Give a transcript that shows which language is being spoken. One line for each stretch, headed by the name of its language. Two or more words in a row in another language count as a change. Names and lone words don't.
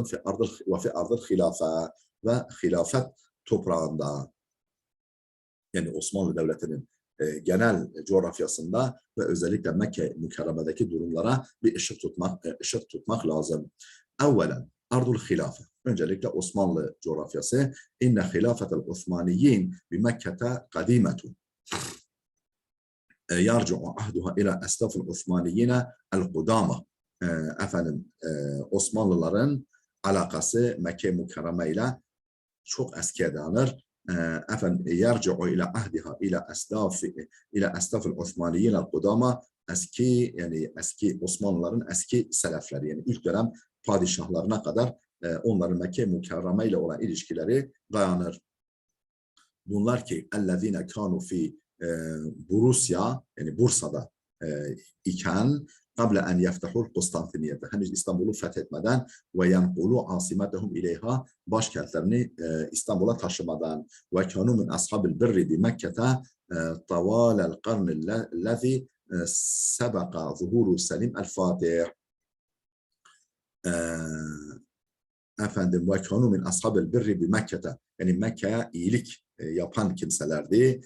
Arabic: في أرض الخلافة
Turkish: ve hilafet toprağında. Yani Osmanlı Devleti'nin genel coğrafyasında ve özellikle Mekke Mükerreme'deki durumlara bir ışık tutmak lazım.
Arabic: أولاً أرض الخلافة.
Turkish: Öncelikle Osmanlı coğrafyası.
Arabic: إن خلافة العثمانيين بمكة قديمة. يرجع عهدها إلى أسلاف العثمانيين القدماء.
Turkish: Osmanlıların alakası Mekke Mükerreme ile çok eskiye dayanır.
Arabic: يرجع إلى عهدها إلى أسلاف العثمانيين القدماء.
Turkish: Eski Osmanlıların eski selefleri, yani ilk dönem padişahlarına kadar onların Mekke Mükerreme ile olan ilişkileri dayanır. Bunlar ki
Arabic: الذين كانوا في بروسيا,
Turkish: yani Bursa'da iken
Arabic: قبل أن يفتحوا القسطنطينية,
Turkish: henüz İstanbul'u fethetmeden
Arabic: وينقلوا عاصمتهم إليها,
Turkish: başkentlerini İstanbul'a taşımadan
Arabic: وكانوا من أصحاب البر بمكة طوال القرن الذي سبق ظهور سليم الفاتح. وكانوا من أصحاب البر بمكة,
Turkish: yani Mekke'ye iyilik yapan kimselerdi.